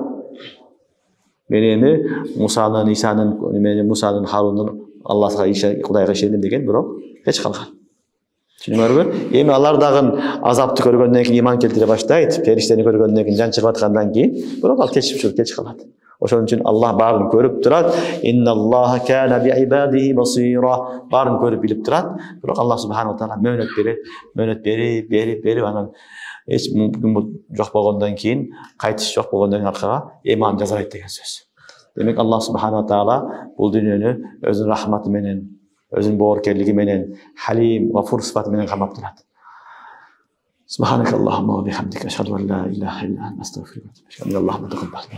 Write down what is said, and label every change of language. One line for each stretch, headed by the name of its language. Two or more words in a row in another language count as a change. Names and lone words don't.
Kyrgyz: Мен эми Мусанын, Исанын, Мусанын, Харунун Аллахка Кудайга ишендим деген, бирок кеч калган. Түшүнүңөрбү? Эми алар дагы азапты көргөндөн кийин иман келтире баштайт. Периштени көргөндөн кийин, жан чыгып аткандан кийин, бирок ал кеч калат. Ошон үчүн Аллах баарын көрүп турат.
Arabic: إن الله كان بعباده بصيرا.
Kyrgyz: Баарын көрүп билип турат. Бирок Аллах
Arabic: سبحانه وتعالى
Kyrgyz: мөөнөт берип анан эч мүмкүн жок болгондон кийин, кайтыш жок болгондон кийин аркага иман жазалайт деген сөз. Демек Аллах
Arabic: سبحانه وتعالى
Kyrgyz: бул дүйнөнү өзүнүн рахматы менен, өзүнүн боорукерлиги менен, Халим, Гафур сыфаты менен камап турат.
Arabic: سبحانك اللهم وبحمدك، أشهد أن لا إله إلا أنت، أستغفرك وأتوب إليك.